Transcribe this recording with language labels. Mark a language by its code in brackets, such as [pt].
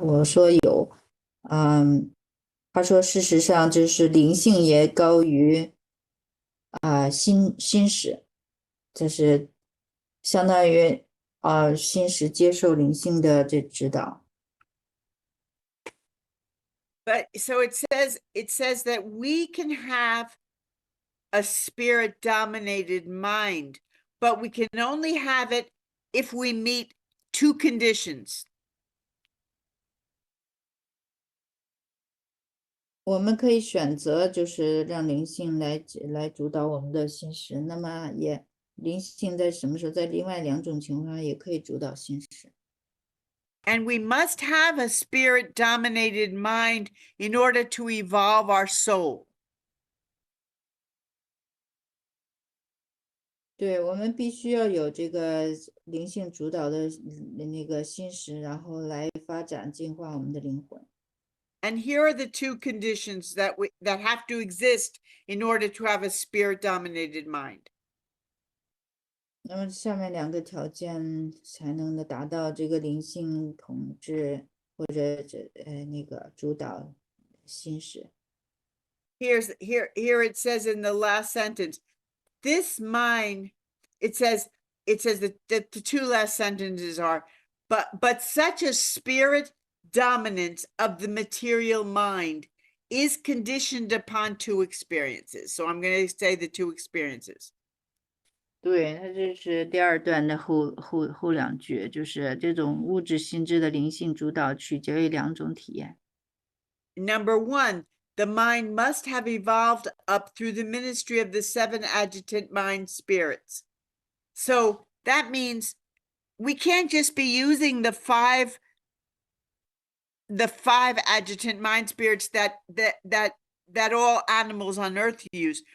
[zh] 我说有，他说事实上就是灵性也高于心识，这是相当于心识接受灵性的这指导。 [en] But so it says that we can have a spirit dominated mind, but we can only have it if we meet two conditions. [zh] 我们可以选择，就是让灵性来主导我们的心识。那么灵性在什么时候，在另外两种情况下也可以主导心识。 [en] And we must have a spirit dominated mind in order to evolve our soul. [zh] 对，我们必须要有这个灵性主导的那个心识，然后来发展进化我们的灵魂。 [en] And here are the two conditions that have to exist in order to have a spirit dominated mind. [zh] 那么下面两个条件才能达到这个灵性统治或者那个主导心识。 [en] Here it says in the last sentence, this mind, it says that the two last sentences are, but such a spirit dominance of the material mind is conditioned upon two experiences. So I'm going to say the two experiences. [zh] 对，它这是第二段的后两句，就是这种物质心智的灵性主导取决于两种体验。 [en] Number one, the mind must have evolved up through the ministry of the 7 adjutant mind spirits. So that means we can't just be using the five adjutant mind spirits that all animals on earth use.